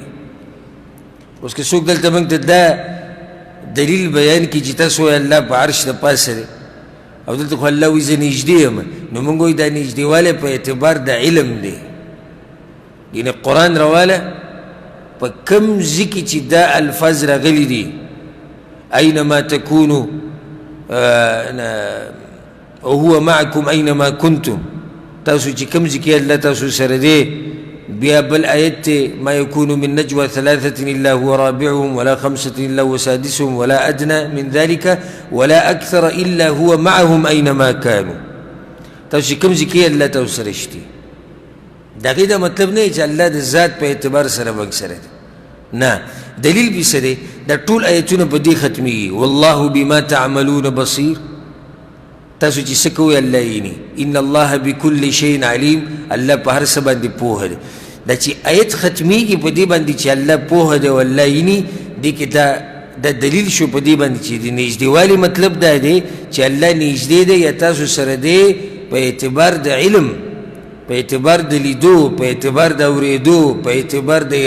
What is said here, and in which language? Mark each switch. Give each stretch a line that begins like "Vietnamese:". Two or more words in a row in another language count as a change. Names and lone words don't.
Pashto: اوس که څوک دلته موږ ته دا دلیل بیان کړي چې تاسو وایئ الله په عرش د پاسه دی، او دلته خو الله وایي زه نږدې یم، نو موږ وایو دا نږدېوالی په اعتبار د علم دی. یعنې قرآن راواله په کوم ځای کې چې دا الفاظ راغلي دي،
Arabic: أينما تكونوا وهو معكم أينما كنتم،
Pashto: تاسو چې کوم ځای کې الله تاسو سره دی.
Arabic: بیا بل آیت ما يكون من نجوى ثلاثة إلا هو رابعهم ولا خمسة إلا هو سادسهم ولا أدنى من ذلك ولا أكثر إلا هو معهم أينما كانوا.
Pashto: تاسو چې کوم ځای کې الله تاسو سره شته، د هغې دا مطلب نه دی چې الله د ذات په اعتبار سره موږ سره دی، نه. دلیل به څه دی؟ دا ټول آیتونه په دې ختمیږي
Arabic: والله بما تعملون بصیر.
Pashto: تاسو چې څه کوئ الله ویني.
Arabic: ان الله بكل شیء علیم،
Pashto: الله په هر څه باندې پوهه دی. دا چې آیت ختمیږي په دې باندې چې الله پوهه دی او الله ویني، دې کې دا دلیل شو په دې باندې چې د نږدېوالي مطلب دا دی چې الله نږدې دی یا تاسو سره دی په اعتبار د علم، په اعتبار د لیدو، په اعتبار د اورېدو، په اعتبار د احاطې.